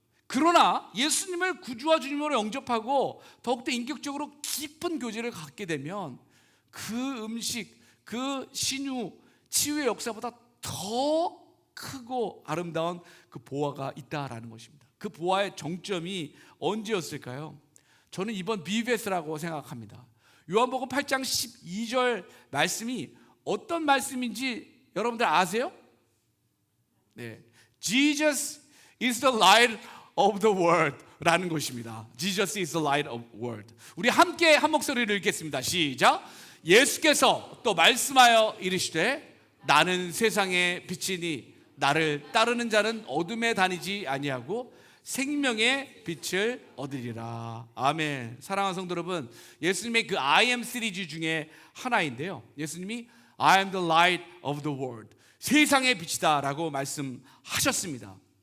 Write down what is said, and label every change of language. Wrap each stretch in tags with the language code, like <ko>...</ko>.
<ko>그러나 예수님을 구주와 주님으로 영접하고 더욱더 인격적으로 깊은 교제를 갖게 되면 그 음식, 그 신유, 치유의 역사보다 더 크고 아름다운 그 보화가 있다라는 것입니다. 그 보화의 정점이 언제였을까요? 저는 이번 BBS라고 생각합니다. 요한복음 8장 12절 말씀이 어떤 말씀인지 여러분들 아세요? 네,</ko> <en>Jesus is the light of the world</en> <ko>라는 것입니다.</ko> <en>Jesus is the light of the world.</en> <ko>우리 함께 한 목소리를 읽겠습니다. 시작. 예수께서 또 말씀하여 이르시되 나는 세상의 빛이니 나를 따르는 자는 어둠에 다니지 아니하고 생명의 빛을 얻으리라. 아멘. 사랑하는 성도 여러분, 예수님의 그</ko> <en>I am 시리즈 중에 하나인데요, 예수님이 I am the light of the world,</en> <ko>세상의 빛이다 라고 말씀하셨습니다.</ko>